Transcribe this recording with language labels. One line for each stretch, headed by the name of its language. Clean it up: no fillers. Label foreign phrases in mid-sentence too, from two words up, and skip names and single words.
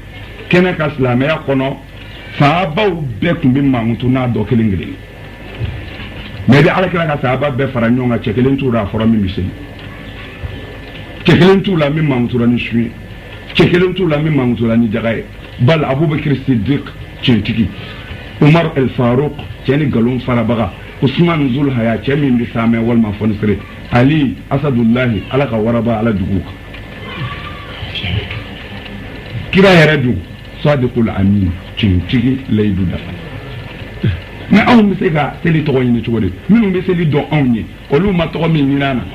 Bambara: kɛnɛ ka silamɛya kɔnɔ sahabaw bɛɛ tun bɛ mankutu n'a dɔ kelen kelen mais de alakira ka sahaba bɛɛ fara ɲɔgɔn kan cɛ kelen t'u la a fɔra min bɛ seli cɛ kelen t'u la min mankutura ni sun ye cɛ kelen t'u la min mankutura ni jaga ye bal abubakar siddiq tiɲɛtigi umar el faruq cɛ ni nkalon farabaga usman zul haya cɛ min bɛ saamɛ walima fɔnisere ali asadullahi ala ka waraba ala dugu kan kira yɛrɛ dun
Arabic: الصادق الأمين
Bambara: tiɲɛtigi layidu dafa mais anw bɛ se ka seli tɔgɔ ɲini cogo di minnu bɛ seli dɔn anw ye olu ma tɔgɔ min ɲini an na